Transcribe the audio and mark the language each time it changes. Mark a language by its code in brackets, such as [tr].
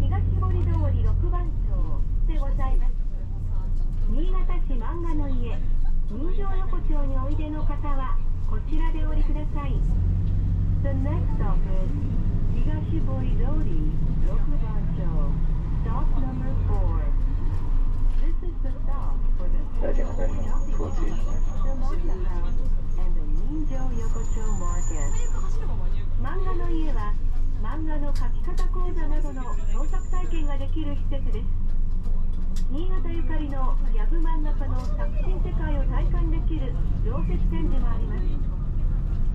[ja] でございます。新潟市漫画の家人情横丁においでの方はこちらでお降りください。 [en] The next stop is 東堀通り6番町 Stop number 4. This is the stop for the Shopping Mall, the Manga House, and the Ninjo Yokocho Market. [ja] 漫画の家は漫画の描き方講座などの創作体験ができる施設です。新潟ゆかりのギャグ漫画家の作品世界を体感できる常設展示もあります。